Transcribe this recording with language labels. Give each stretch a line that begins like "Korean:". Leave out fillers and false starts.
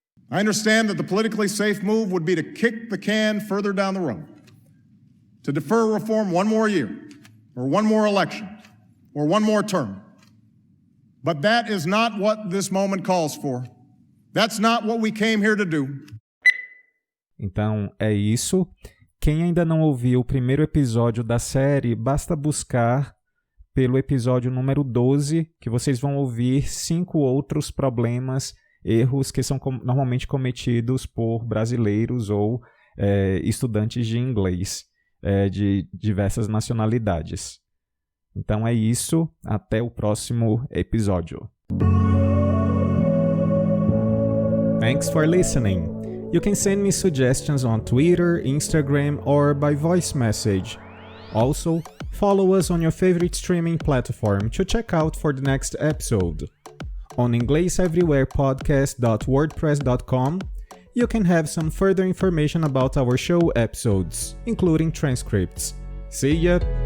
English: I understand that the politically safe move would be to kick the can further down the road, to defer reform 1 more year, or 1 more election, or 1 more term. But that is not what this moment calls for. That's not what we came here to do.
Portuguese: Então, é isso. Quem ainda não ouviu o primeiro episódio da série, basta buscar pelo episódio número 12, que vocês vão ouvir 5 outros problemas, erros que são normalmente cometidos por brasileiros ou estudantes de inglês de diversas nacionalidades. Então é isso, até o próximo episódio.
English: Thanks for listening. You can send me suggestions on Twitter, Instagram, or by voice message. Also, follow us on your favorite streaming platform to check out for the next episode. On EnglishEverywherePodcast.wordpress.com, you can have some further information about our show episodes, including transcripts. See ya!